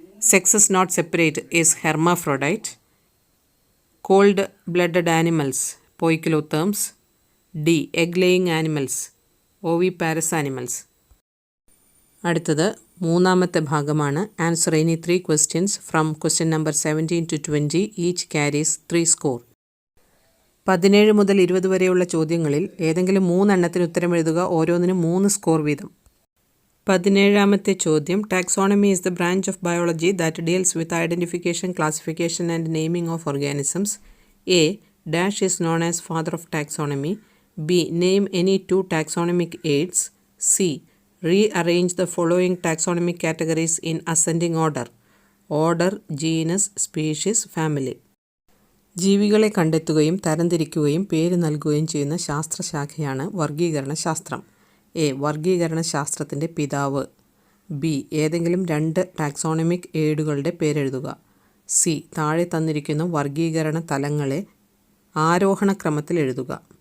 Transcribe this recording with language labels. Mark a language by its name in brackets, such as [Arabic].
[English] Sexes not separate is hermaphrodite. Cold-blooded animals, poikilotherms. D. Egg-laying animals, oviparous animals. [Malayalam] അടുത്തത് മൂന്നാമത്തെ ഭാഗമാണ്. [English] Answer any 3 questions from question number 17 to 20. Each carries 3 score. [Malayalam] 17 മുതൽ 20 വരെയുള്ള ചോദ്യങ്ങളിൽ ഏതെങ്കിലും 3 എണ്ണത്തിന് ഉത്തരം എഴുതുക. ഓരോന്നിനും 3 സ്കോർ വീതം. 17ാമത്തെ ചോദ്യം. [English] Taxonomy is the branch of biology that deals with identification, classification and naming of organisms. A. Dash is known as father of taxonomy. B. Name any 2 taxonomic aids. C. Rearrange the following taxonomic categories in ascending order. Order, genus, species, family. [Malayalam] ജീവികളെ കണ്ടെത്തുകയും തരംതിരിക്കുകയും പേര് നൽകുകയും ചെയ്യുന്ന ശാസ്ത്രശാഖയാണ് വർഗീകരണ ശാസ്ത്രം. A. വർഗീകരണ ശാസ്ത്രത്തിൻ്റെ പിതാവ്. B. ഏതെങ്കിലും 2 taxonomic ഏടുകളുടെ പേരെഴുതുക. C. താഴെ തന്നിരിക്കുന്ന വർഗീകരണ തലങ്ങളെ ആരോഹണ ക്രമത്തിൽ എഴുതുക.